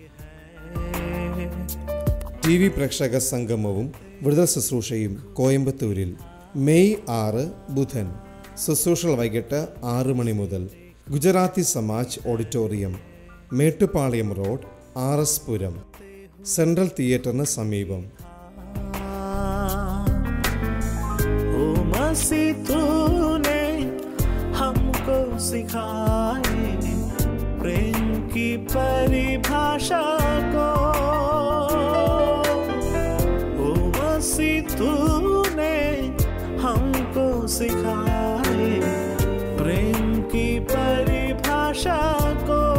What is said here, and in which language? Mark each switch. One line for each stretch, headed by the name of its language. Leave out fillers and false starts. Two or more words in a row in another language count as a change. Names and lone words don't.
Malayalam: TV പ്രേക്ഷക സംഗമവും വിടുതൽ ശുശ്രൂഷയും കോയമ്പത്തൂരിൽ മെയ് 6 ബുധൻ. ശുശ്രൂഷകൾ വൈകിട്ട് 6 മണി മുതൽ. ഗുജറാത്തി സമാജ് ഓഡിറ്റോറിയം, മേട്ടുപാളയം റോഡ്, RS പുരം, സെൻട്രൽ തിയേറ്ററിന് സമീപം.
Hindi: ओ मसीह तूने हमको सिखाए प्रेम की परिभाषा को। ओ मसीह तूने हमको सिखाए प्रेम की परिभाषा को।